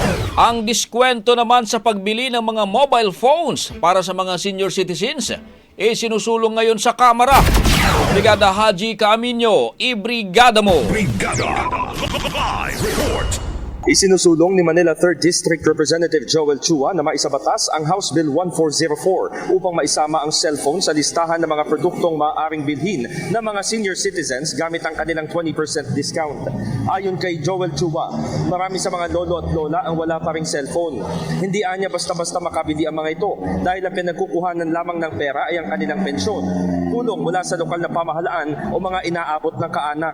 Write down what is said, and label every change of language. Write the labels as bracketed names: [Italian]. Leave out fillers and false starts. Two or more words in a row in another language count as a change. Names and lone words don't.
[Filipino] Ang diskwento naman sa pagbili ng mga [English] mobile phones [Filipino] para sa mga [English] senior citizens [Filipino] sinusulong ngayon sa Kamara. Brigada Haji Caaminio, ibrigada mo! Brigada Live Report. Isinusulong ni Manila 3rd District Representative Joel Chua na maisabatas ang House Bill 1404 upang maisama ang cellphone sa listahan ng mga produktong maaaring bilhin ng mga [English] senior citizens [Filipino] gamit ang kanilang 20% discount. Ayon kay Joel Chua, marami sa mga lolo at lola ang wala pa ring cellphone. Hindi anya basta-basta makabili ang mga ito dahil ang pinagkukuhanan lamang ng pera ay ang kanilang pensyon, tulong mula sa lokal na pamahalaan o mga inaabot ng kaanak.